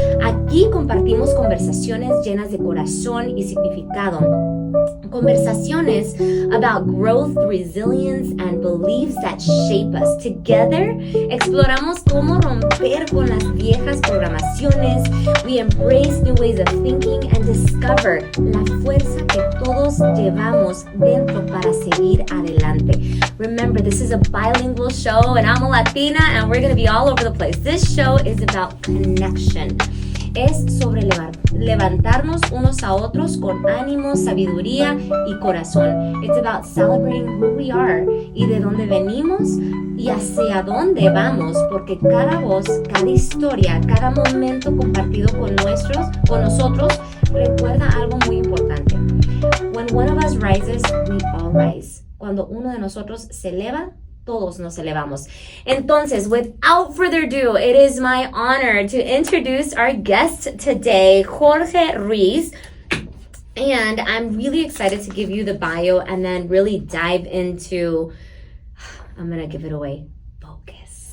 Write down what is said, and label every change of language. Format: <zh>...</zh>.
<es>Aquí compartimos conversaciones llenas de corazón y significado.</es> <en>Conversaciones about growth, resilience, and beliefs that shape us. Together,</en> <es>exploramos cómo romper con las viejas programaciones.</es> <en>We embrace new ways of thinking and discover</en> <es>la fuerza que todos llevamos dentro para seguir adelante.</es> <en>Remember, this is a bilingual show, and I'm a Latina, and we're going to be all over the place. This show is about connection.</en> <es>Es sobre levantarnos unos a otros con ánimo, sabiduría y corazón.</es> <en>It's about celebrating who we are</en> <es>y de dónde venimos y hacia dónde vamos, porque cada voz, cada historia, cada momento compartido con nosotros recuerda algo muy importante.</es> <en>When one of us rises, we all rise.</en> <es>Cuando uno de nosotros se eleva, todos nos elevamos. Entonces,</es> <en>without further ado, it is my honor to introduce our guest today, Jorge Ruiz. And I'm really excited to give you the bio and then really dive into, I'm going to give it away, focus.</en>